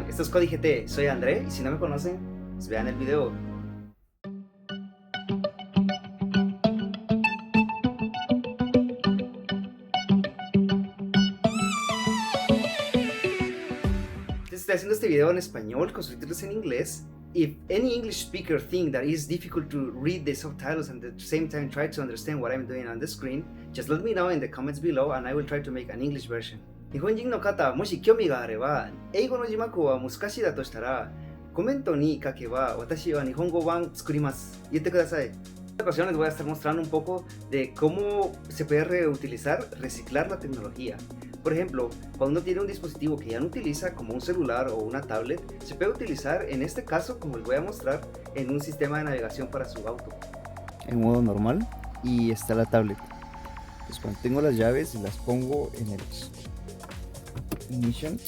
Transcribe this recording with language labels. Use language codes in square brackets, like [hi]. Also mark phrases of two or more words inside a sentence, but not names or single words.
[es] Esto es Cody GT, soy André y si no me conocen, pues vean el video. Estoy haciendo este video en español con subtítulos en inglés. [en] If any English speaker think that it's difficult to read the subtitles and at the same time try to understand what I'm doing on the screen, just let me know in the comments below and I will try to make an English version. [ja] 日本人の方、もし興味があれば、英語の字幕は難しいだとしたら、コメントに書けば私は日本語版作ります。言ってください。 [es] En esta ocasión les voy a estar mostrando un poco de cómo se puede reutilizar, reciclar la tecnología. Por ejemplo, cuando uno tiene un dispositivo que ya no utiliza, como un celular o una tablet, se puede utilizar, en este caso, como les voy a mostrar, en un sistema de navegación para su auto. En modo normal y está la tablet. Pues cuando tengo las llaves las pongo en el ignition.